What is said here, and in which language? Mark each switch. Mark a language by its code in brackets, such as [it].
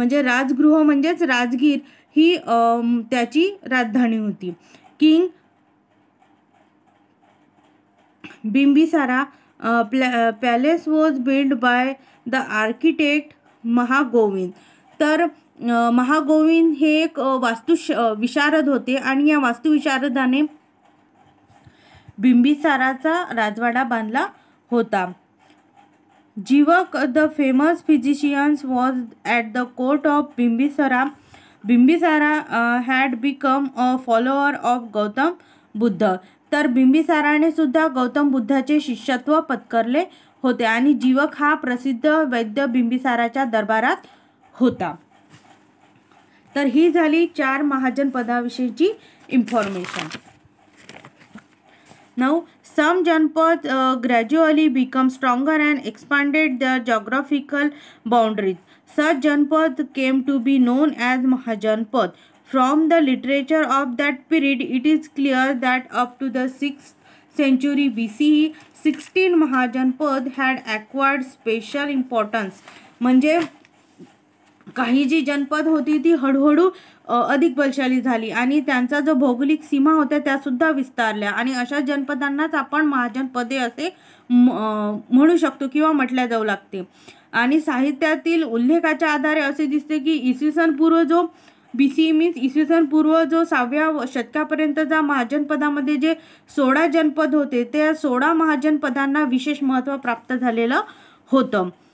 [mr] म्हणजे राजगृह म्हणजेच राजगीर ही त्याची राजधानी होती. [en] King Bimbisara palace was build by the architect Mahagovind. [mr] तर महागोविंद हे एक विशारद होते आणि या वास्तुविशारदाने बिंबिसाराचा राजवाडा बांधला होता. [en] Jivaka the famous physicians was at the court of Bimbisara. Bimbisara had become a follower of Gautam Buddha. [mr] तर बिंबिसाराने सुद्धा गौतम बुद्धाचे शिष्यत्व पत्करले होते आणि जीवक हा प्रसिद्ध वैद्य बिंबिसाराच्या दरबारात होता. तर ही झाली 4 महाजनपदाविषयीची information. [en] Now some Janpads gradually become stronger and expanded their geographical boundaries. Such Janpads came to be known as Mahajanpad. From the literature of that period, it is clear that up to the 6th century BCE, 16 Mahajanpad had acquired special importance. [mr] म्हणजे काही जी जनपद होती ती हळूहळू अधिक बलशाली झाली आणि त्यांचा जो भौगोलिक सीमा होत्या त्या सुद्धा विस्तारल्या आणि अशा जनपदांनाच आपण महाजनपदे असे म्हणू शकतो किंवा म्हटल्या जाऊ लागते. आणि साहित्यातील उल्लेखाच्या आधारे असे दिसते की इसवी सन पूर्व जो BCE मीन्स इसवी सन पूर्व जो 6व्या शतकापर्यंतचा महाजनपदामध्ये जे 16 जनपद होते त्या 16 महाजनपदांना विशेष महत्त्व प्राप्त झालेलं होतं.